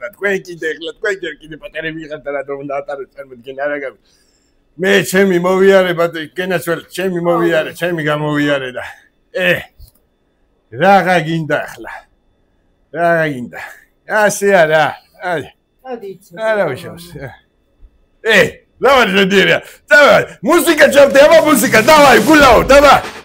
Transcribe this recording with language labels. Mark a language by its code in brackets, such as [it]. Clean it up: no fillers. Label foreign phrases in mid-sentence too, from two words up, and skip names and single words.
[ka] თქვენ კიდე პატარები იყავთ და რა დრო უნდა ატაროთ წარმოიდგენ არა გაგვი. მე ჩემი მოვიარე ბატონო გენეცველი ჩემი გამოვიარე და რა გინდა ახლა ასე არა არა ვიშავს [ru] давай ждём давай музыка чем давай музыка давай гуляй давай